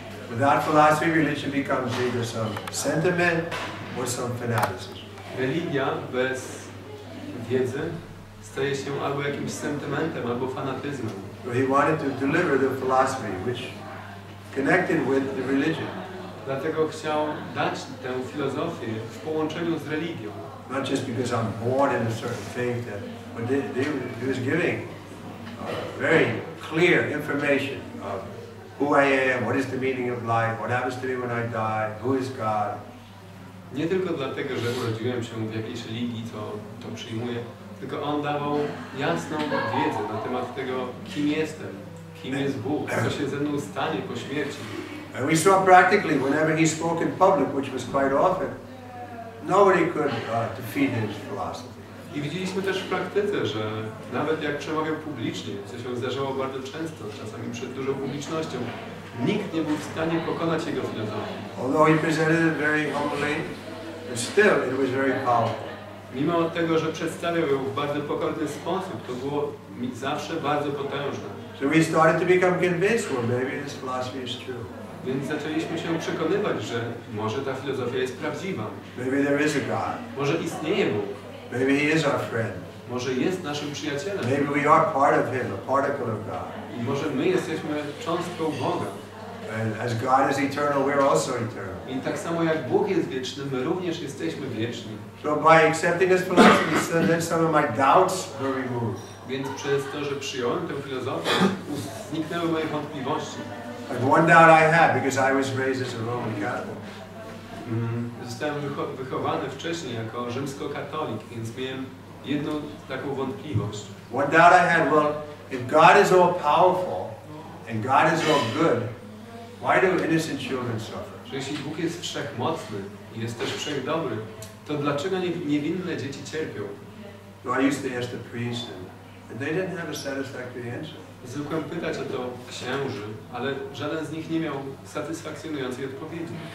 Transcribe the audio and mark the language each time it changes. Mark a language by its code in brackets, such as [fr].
[en] Without philosophy, religion becomes either some sentiment or some fanaticism. [pl] Religia bez wiedzy staje się albo jakimś sentymentem, albo fanatyzmem. [en] So he wanted to deliver the philosophy which connected with the religion. [pl] Dlatego chciał dać tę filozofię w połączeniu z religią. [en] Not just because I'm born in a certain faith, but he was giving very clear information of who I am, what is the meaning of life, what happens to me when I die, who is God. [pl] Nie tylko dlatego, że urodziłem się w jakiejś religii, to przyjmuję, tylko On dawał jasną wiedzę na temat tego, kim jestem, kim jest Bóg, co się ze mną stanie po śmierci. [en] And we saw practically whenever he spoke in public, which was quite often, nobody could defeat his philosophy. [pl] I widzieliśmy też w praktyce, że nawet jak przemawiał publicznie, co się zdarzało bardzo często, czasami przed dużą publicznością, nikt nie był w stanie pokonać jego filozofii. [en] Although he presented it very humbly, still it was very powerful. [pl] Mimo tego, że przedstawiał ją w bardzo pokorny sposób, to było zawsze bardzo potężne. [en] So we started to become convinced, well, maybe this philosophy is true. [pl] Więc zaczęliśmy się przekonywać, że może ta filozofia jest prawdziwa. [en] Maybe there is a God. [pl] Może istnieje Bóg. [en] Maybe he is our friend. [pl] Może jest naszym przyjacielem. [en] Maybe we are part of him, a particle of God. [pl] I może my jesteśmy cząstką Boga. [en] And as God is eternal, we're also eternal. [pl] I tak samo jak Bóg jest wieczny, my również jesteśmy wieczni. [en] So by accepting this philosophy, then some of my doubts were removed. [pl] Więc przez to, że przyjąłem tę filozofię, zniknęły moje wątpliwości. [en] Like one doubt I had because I was raised as a Roman Catholic. [pl] Zostałem wychowany wcześniej jako rzymskokatolik, więc miałem jedną taką wątpliwość. [en] One doubt I had, well, if God is all powerful and God is all good, why do innocent children suffer? [pl] Że jeśli Bóg jest wszechmocny i jest też wszechdobry, to dlaczego niewinne dzieci cierpią? [en] So I used to ask the priest, and they didn't have a satisfactory answer. [pl] Zwykłem pytać o to księży, ale żaden z nich nie miał satysfakcjonującej odpowiedzi.